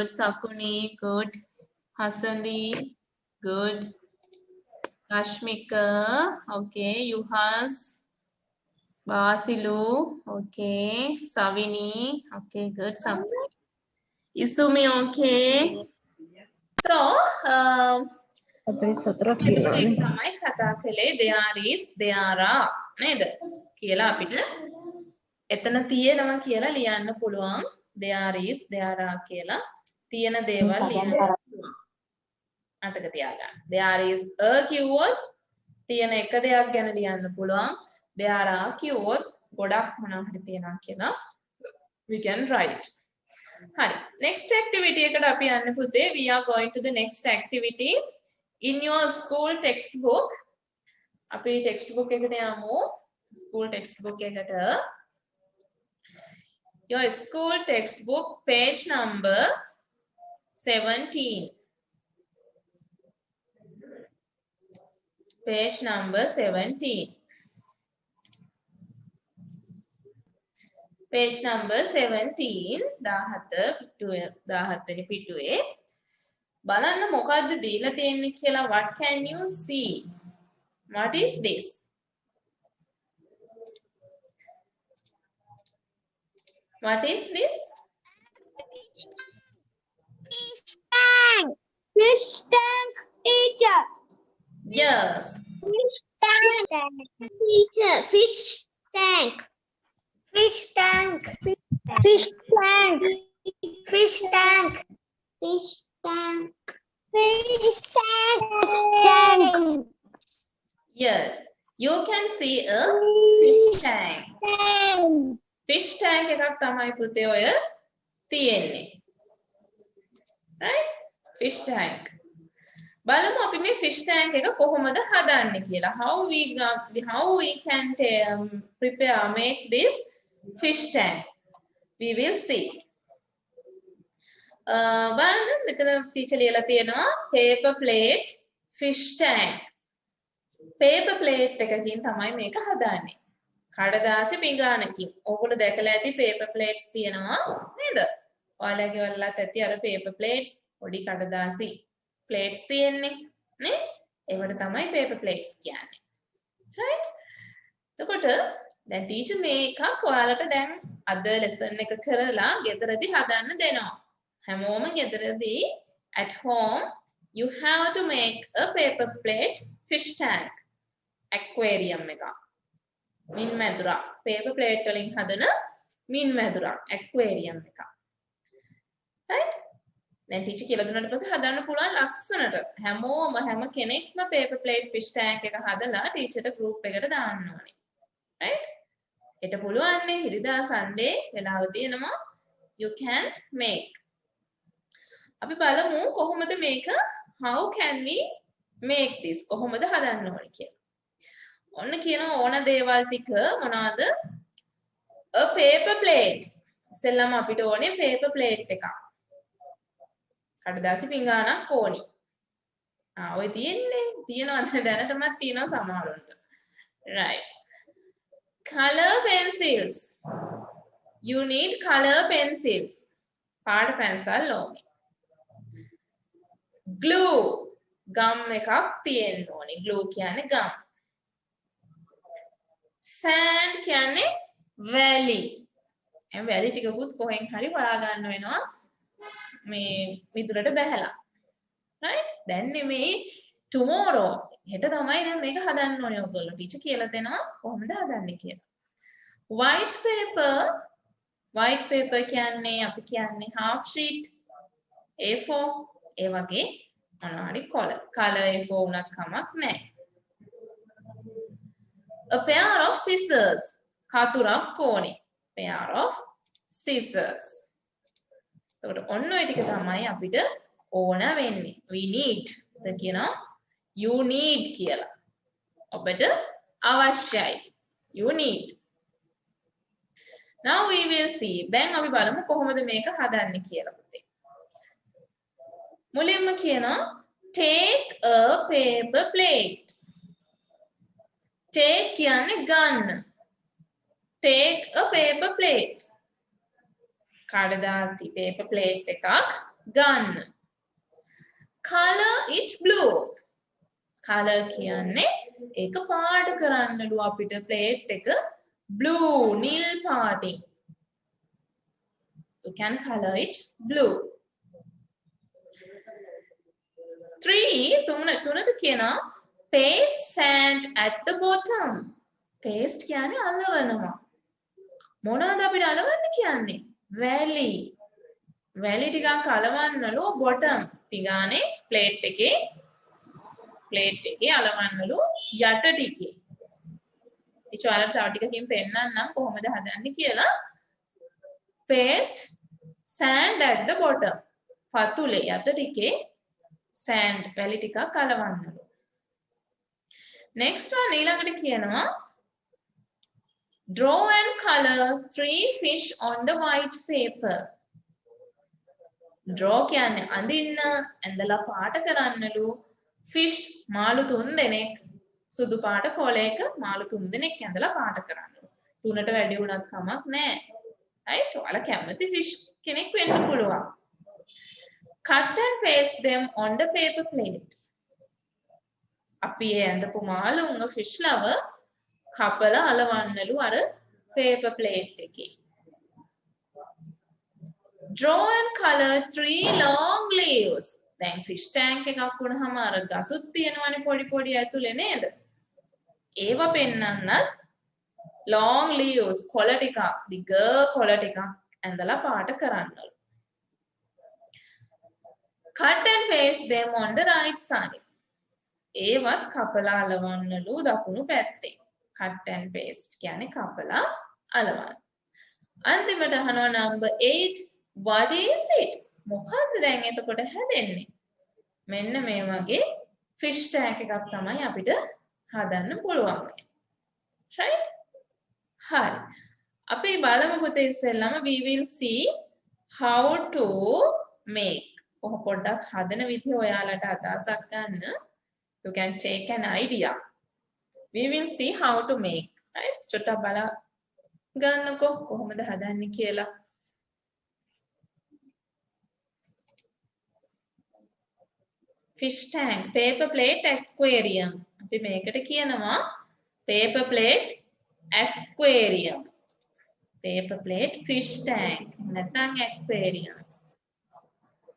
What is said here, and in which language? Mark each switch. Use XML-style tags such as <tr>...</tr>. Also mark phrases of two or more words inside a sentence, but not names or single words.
<en>Sakuni, good. Hasandi, good. Rashmika, okay. Yuhas, Basilu, okay. Savini, okay, good. Isumi, okay. So,</en> <si>තමයි කතා කළේ</si> <en>there is, there are</en> <si>නේද? කියලා අපිට එතන තියෙනවා කියලා ලියන්න පුළුවන්.</si> <en>there is, there are</en> <si>කියලා තියෙන දේවල් ලියන්න පුළුවන්. අතක තියාගන්න.</si> <en>there is a</en> <si>කිව්වොත් තියෙන එක දෙයක් ගැන ලියන්න පුළුවන්.</si> <en>there are</en> <si>කිව්වොත් ගොඩක් මොනවා හරි තියෙනවා කියලා</si> <en>we can write.</en> <si>හරි.</si> <en>next activity</en> <si>එකට අපි යන්න පුතේ.</si> <en>we are going to the next activity. in your school textbook</en> <si>අපි textbook එකට යමු.</si> <en>school textbook එකට. your school textbook page number 17. page number 17. page number 17 17</en> <si>වෙනි පිටුවේ බලන්න මොකද්ද දීලා තියෙන්නේ කියලා.</si> <en>what can you see? what is this? what is this? Fish tank. Fish tank, teacher. yes. Fish tank. Teacher, fish tank. Fish tank. Fish tank. Fish tank. Fish tank. Fish tank. yes, you can see a fish tank. fish tank</en> <si>එකක් තමයි පුතේ ඔය තියෙන්නේ.</si> <en>right? fish tank.</en> <si>බලමු අපි මේ</si> <en>fish tank</en> <si>එක කොහොමද හදන්නේ කියලා.</si> <en>how we can make this fish tank. we will see.</en> <si>බලන්න මෙතන ටීචර් ලියලා තියෙනවා</si> <en>paper plate fish tank. paper plate</en> <si>එකකින් තමයි මේක හදන්නේ. කඩදාසි පිඟානකින්. ඕගොල්ලෝ දැකලා ඇති</si> <en>paper plates</en> <si>තියෙනවා නේද? ඔයාලගේ වලත් ඇති අර</si> <en>paper plates</en> <si>පොඩි කඩදාසි plates තියෙන්නේ නේ? ඒවට තමයි</si> <en>paper plates</en> <si>කියන්නේ. right? එතකොට දැන් ටීචර් මේක ඔයාලට දැන් අද lesson එක කරලා ගෙදරදී හදන්න දෙනවා. හැමෝම ගෙදරදී</si> <en>at home you have to make a paper plate fish tank aquarium එක.</en> <si>මින් මැදුරක්.</si> <en>paper plate</en> <si>වලින් හදන මින් මැදුරක් aquarium එක.</si> <en>right?</en> <si>දැන් ටීචර් කියලා දුන්නාට පස්සේ හදන්න පුළුවන් ලස්සනට. හැමෝම හැම කෙනෙක්ම</si> <en>paper plate fish tank</en> <si>එක හදලා ටීචර්ට group එකට දාන්න ඕනේ. right? හෙට පුළුවන් නේ ඉරිදා Sunday වෙලාව තියෙනවා</si> <en>you can make.</en> <si>අපි බලමු කොහොමද මේක</si> <en>how can we make this</en> <si>කොහොමද හදන්න ඕනේ කියලා. ඔන්න කියනවා ඕන දේවල් ටික මොනවාද?</si> <en>a paper plate.</en> <si>ඉතින්ලම අපිට ඕනේ</si> <en>paper plate එකක්.</en> <si>කඩදාසි පිඟානක් ඕනි. ඔය තියෙනවා දැනටමත් තියෙනවා සමහරවිට.</si> <en>right. color pencils. You need color pencils.</en> <si>පාට පැන්සල් ඕනේ. glue. ගම් එකක් තියෙන්න ඕනේ. glue කියන්නේ ගම්. sand කියන්නේ වැලි. ඒ වැලි ටිකකුත් කොහෙන් හරි හොයා ගන්න වෙනවා. මේ විදුරට බැහැලා. right? දැන් නෙමෙයි tomorrow. හෙට තමයි දැන් මේක හදන්න ඕනේ ඔයගොල්ලෝ. ටීචර් කියලා දෙනවා කොහොමද හදන්නේ කියලා.</si> <en>white paper. white paper</en> <si>කියන්නේ අපි කියන්නේ</si> <en>half sheet A4</en> <si>ඒ වගේ මොනවාරි</si> <en>color A4</en> <si>උනත් කමක් නැහැ.</si> <en>a pair of scissors.</en> <si>කතුරක් ඕනේ.</si> <en>pair of scissors.</en> <si>එතකොට ඔන්න ඔය ටික තමයි අපිට ඕන වෙන්නේ.</si> <en>we need.</en> <si>එතන කියනවා</si> <en>you need</en> <si>කියලා. ඔබට අවශ්‍යයි.</si> <en>you need. now we will see.</en> <si>දැන් අපි බලමු කොහොමද මේක හදන්නේ කියලා පුතේ. මුලින්ම කියනවා</si> <en>take a paper plate.</en> <si>take කියන්නේ ගන්න.</si> <en>take a paper plate.</en> <si>කඩදාසි paper plate එකක් ගන්න.</si> <en>color it blue.</en> <si>color කියන්නේ ඒක පාට කරන්නලු අපිට plate එක blue නිල් පාටින්.</si> <en>you can color it blue. 3</en> <si>තුනට කියනවා</si> <en>paste sand at the bottom.</en> <si>paste කියන්නේ අලවනවා. මොනවද අපිට අලවන්න කියන්නේ? වැලි. වැලි ටිකක් අලවන්නලු bottom පිඟානේ plate එකේ අලවන්නලු යට ටිකේ. ඉතින් තව ටිකකින් පෙන්නන්නම් කොහොමද හදන්නේ කියලා.</si> <en>paste sand at the bottom.</en> <si>පතුලේ යට ටිකේ sand වැලි ටිකක් අලවන්නලු.</si> <en>next one</en> <si>ඊළඟට කියනවා</si> <en>draw and color 3 fish on the white paper.</en> <si>draw කියන්නේ අඳින්න ඇඳලා පාට කරන්නලු fish මාළු 3 දෙනෙක් සුදු පාට කොලයක මාළු 3 දෙනෙක් ඇඳලා පාට කරන්නලු. 3ට වැඩි වුණත් කමක් නැහැ. right? ඔයාලා කැමති fish කෙනෙක් වෙන්න පුළුවන්.</si> <en>cut and paste them on the paper plate.</en> <si>අපි ඇඳපු මාළුන්ව</si> <en>fish lover</en> <si>කපලා අලවන්නලු අර</si> <en>paper plate</en> <si>එකේ.</si> <en>draw and color 3 long leaves.</en> <si>දැන් fish tank එකක් වුණාම අර ගසුත් තියෙනවනේ පොඩි ඇතුලේ නේද? ඒව පෙන්නන්නත්</si> <en>long leaves</en> <si>කොළ ටිකක් දිග කොළ ටිකක් ඇඳලා පාට කරන්නලු.</si> <en>cut and paste them on the right side.</en> <si>ඒවත් කපලා අලවන්නලු දකුණු පැත්තේ.</si> <en>cut and paste</en> <si>කියන්නේ කපලා අලවන්න. අන්තිමට අහනවා</si> <en>number 8 what is it?</en> <si>මොකද්ද දැන් එතකොට හැදෙන්නේ? මෙන්න මේ වගේ</si> <en>fish tank</en> <si>එකක් තමයි අපිට හදන්න පුළුවන්.</si> <en>right?</en> <si>හරි. අපි බලමු පුතේ ඉස්සෙල්ලාම</si> <en>we will see how to make.</en> <si>කොහොම පොඩ්ඩක් හදන විදිය ඔයාලට අදහසක් ගන්න.</si> <en>You can take an idea. We will see how to make. right?</en> <si>චොට්ටක් බලා ගන්නකො කොහොමද හදන්නේ කියලා.</si> <en>fish tank, paper plate aquarium.</en> <si>අපි මේකට කියනවා</si> <en>paper plate aquarium. paper plate fish tank නැත්නම් aquarium.</en>